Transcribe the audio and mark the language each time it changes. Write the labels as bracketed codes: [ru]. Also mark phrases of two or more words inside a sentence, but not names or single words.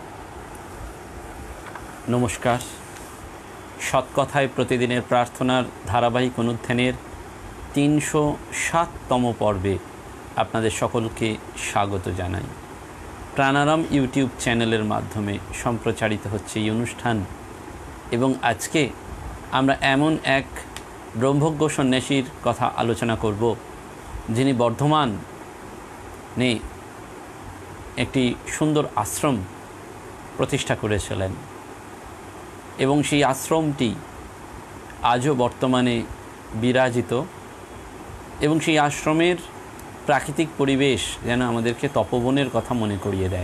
[bn] नमस्कार। সৎকথায় প্রতিদিনের প্রার্থনার ধারাবাহিক অনুধ্যানের 307তম পর্বে আপনাদের সকলকে স্বাগত জানাই। প্রাণারাম [en] YouTube channel-er [bn] মাধ্যমে সম্প্রচারিত হচ্ছে এই অনুষ্ঠান এবং আজকে আমরা এমন এক ব্রহ্মজ্ঞ সন্ন্যাসীর কথা আলোচনা করব যিনি বর্ধমানে একটি সুন্দর আশ্রম প্রতিষ্ঠা করেছিলেন এবং সেই আশ্রমটি আজও বর্তমানে বিরাজিত এবং সেই আশ্রমের প্রাকৃতিক পরিবেশ যেন আমাদেরকে তপবনের কথা মনে করিয়ে দেয়।